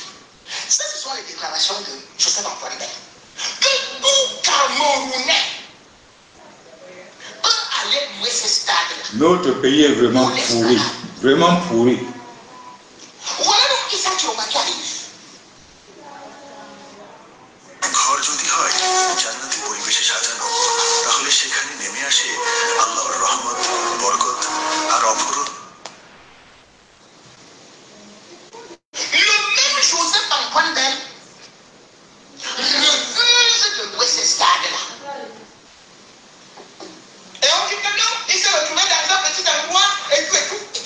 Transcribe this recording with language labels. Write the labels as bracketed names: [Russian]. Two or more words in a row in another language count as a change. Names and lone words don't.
[French] Ça, ce sont les déclarations de Joseph-Antoine Bell. Que tout Camerounais peut aller louer ce stade-là. Notre pays est vraiment pourri. Vraiment pourri. Voilà donc Issa Choroma qui arrive. [Bangla] ঘর যদি হয় জান্নাতি পরিবেশে সাজানো তাহলে সেখানে নেমে আসে আল্লাহর রহমত বরকত আর অপরূপ [French] Le même Joseph-Antoine Bell refuse de louer ce stade-là. Et on dit que non, il s'est retrouvé dans un petit endroit et tout.